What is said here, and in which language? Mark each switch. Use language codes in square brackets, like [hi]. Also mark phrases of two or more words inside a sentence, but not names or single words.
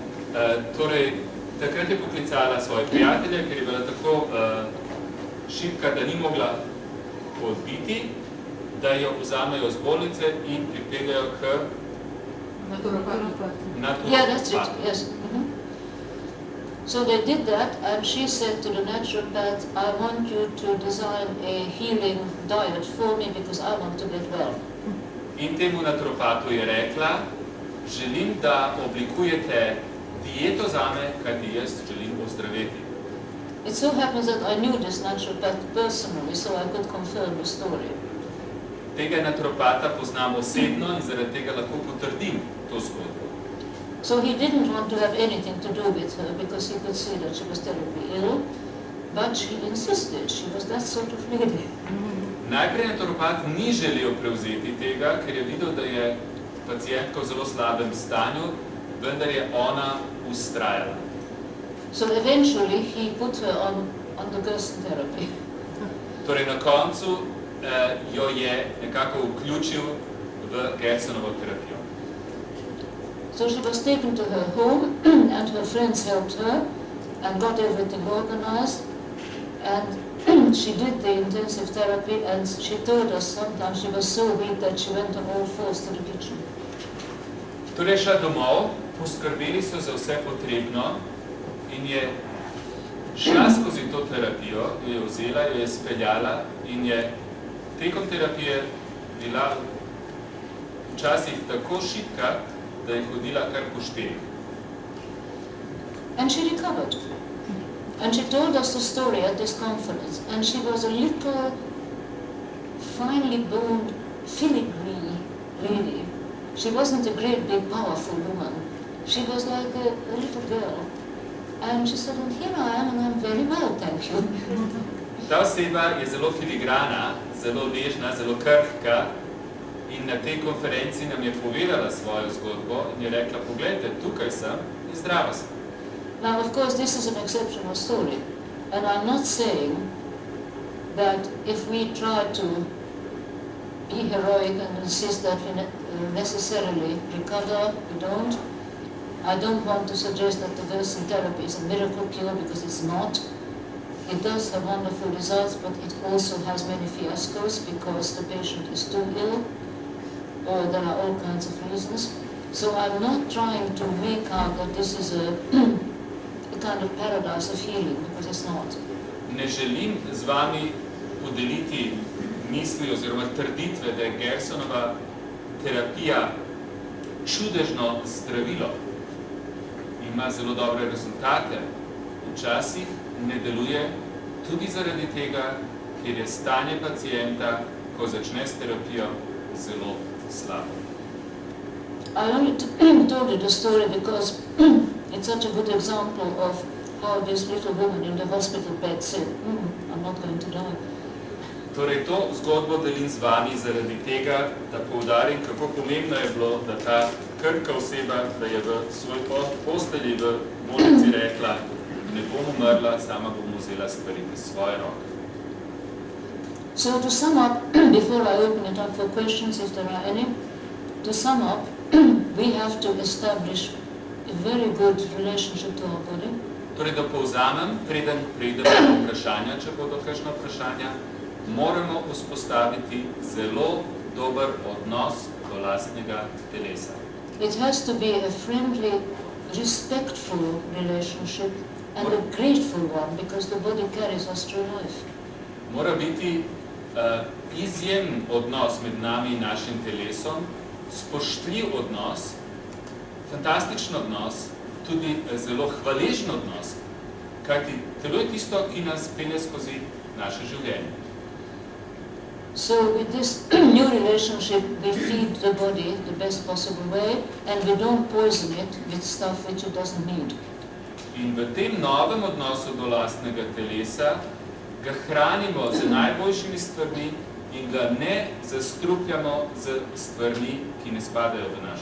[sl] Torej, takrat je poklicala svoje prijatelje, ker je bila tako šibka, da ni mogla odbiti, da jo vzamejo z bolnice in pripeljajo k naturopatu. [en] Yeah, that's it, yes. So they did that, and she said to the naturopath, I want you to design a healing diet for me because I want to get well. [sl] In temu naturopatu je rekla, želim, da oblikujete dieto zame, kajti jaz želim ozdraveti. [en] It so happens that I knew this naturopath personally, so I could confirm the story. [sl] Tega naturopata poznam osebno in zaradi tega lahko potrdim to zgodbo. [en] So he didn't want to have anything to do with her because he could see that she was terribly ill, but she insisted. She was that sort of lady. [sl] Najprej naturopat ni želel prevzeti tega, ker je videl, da je pacientka v zelo slabem stanju, vendar je ona ustrajala. [en] So eventually he put her on the Gerson therapy. [sl] Torej na koncu jo je nekako vključil v Gersonovo terapijo. [en] So she was taken to her home and her friends helped her and got everything organized, and she did the intensive therapy, and she told us sometimes she was so weak that she went on all fours to the kitchen. [sl] Torej šla domov, poskrbeli so za vse potrebno in je šla skozi to terapijo, jo je vzela, jo je speljala in je tekom terapije bila včasih tako šibka, da je hodila kar po štirih. [en] And she recovered. And she told us the story at this conference, and she was a little, finely boned, filigree lady. She wasn't a great, big, powerful woman. She was like a little girl. And she said, and here I am, and I'm very well, thank you. [sl] Ta oseba je zelo filigrana, zelo nežna, zelo krhka in na tej konferenci nam je povedala svojo zgodbo in je rekla, poglejte, tukaj sem in zdrava sem. [en] Now, of course, this is an exceptional story, and I'm not saying that if we try to be heroic and insist that we necessarily recover, we don't. I don't want to suggest that the Gerson therapy is a miracle cure, because it's not. It does have wonderful results, but it also has many fiascos because the patient is too ill, or there are all kinds of reasons. So I'm not trying to make out that this is a kind of paradise of healing, because it's not. [sl] Ne želim z vami podeliti misli oziroma trditve, da je Gersonova terapija čudežno zdravilo. Ima zelo dobre rezultate. Včasih ne deluje tudi zaradi tega, ker je stanje pacienta, ko začne s terapijo, zelo slabo. [en] I only told you the story because it's such a good example of how this little woman in the hospital bed said, I'm not going to die. [sl] Torej, to zgodbo delim z vami zaradi tega, da poudarim, kako pomembno je bilo, da ta krhka oseba, da je v svoj postelji v bolnici rekla, ne bom umrla, sama bom vzela stvari v svoje roke. [en] So to sum up, before I open it up for questions, if there are any, to sum up, we have to establish a very good relationship to our body. [sl] Torej, da povzamem, preden preidemo do vprašanja, če bodo kakšna vprašanja, moramo vzpostaviti zelo dober odnos do lastnega telesa. [en] It has to be a friendly, respectful relationship and a grateful one, because the body carries us through life. [sl] Mora biti izjemen odnos med nami in našim telesom, spoštljiv odnos, fantastičen odnos, tudi zelo hvaležen odnos, kajti telo je tisto, ki nas pelje skozi naše življenje. [en] So with this new relationship, we feed the body the best possible way, and we don't poison it with stuff which it doesn't need. [sl] In v tem novem odnosu do lastnega telesa ga hranimo z najboljšimi stvarmi in ga ne zastrupljamo z stvarmi, ki ne spadajo v naše.